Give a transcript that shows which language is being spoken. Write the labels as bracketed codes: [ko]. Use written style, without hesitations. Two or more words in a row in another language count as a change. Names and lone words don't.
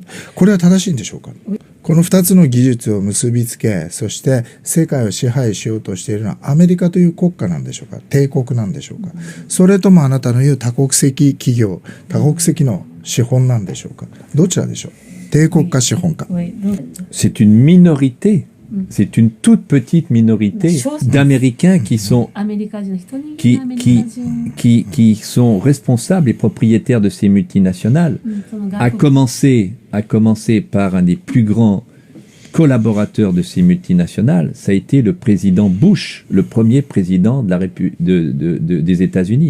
[ja] これは正しいんでしょうか？この2つの技術を結びつけ、そして世界を支配しようとしているのはアメリカという国家なんでしょうか？帝国なんでしょうか？それともあなたの言う多国籍企業、多国籍の資本なんでしょうか？どちらでしょう？帝国か資本か？ [fr] C'est une minorité. C'est une toute petite minorité d'Américains qui sont responsables et propriétaires de ces multinationales, à commencer par un des plus grands collaborateurs de ces multinationales, ça a été le président Bush, le premier président des États-Unis.